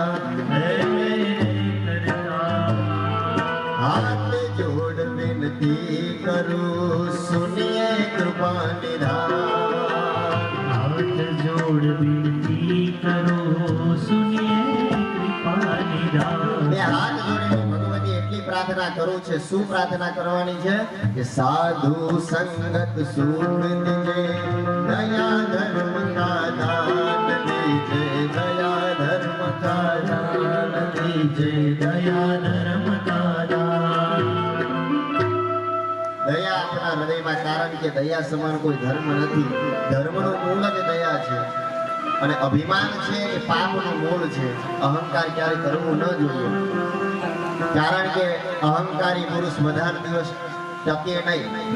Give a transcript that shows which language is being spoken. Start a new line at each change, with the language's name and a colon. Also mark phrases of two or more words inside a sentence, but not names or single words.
Hindi: है मेरे करता. हाथ जोड़ विनती करूं सुनिए कृपा निधान. हाथ जोड़ विनती करो सुनिए कृपा निधान.
Gujarati: બે હાથ જોડીને ભગવતી એટલી પ્રાર્થના કરું છે. શું પ્રાર્થના કરવાની છે કે
Hindi: साधु संगत सुख दीजे, दया धर्म का दान दीजे. दया धर्म का दान दीजे. दया धर्म का दान.
Gujarati: દયા આપણા હૃદયમાં, કારણ કે દયા સમાન કોઈ ધર્મ નથી. ધર્મનો મૂળ જ દયા છે અને અભિમાન છે એ પાપનું મૂળ છે. અહંકાર ક્યારે કરવું ન જોઈએ, કારણ કે અહંકારી પુરુષ બધા દિવસ ટકે નહીં.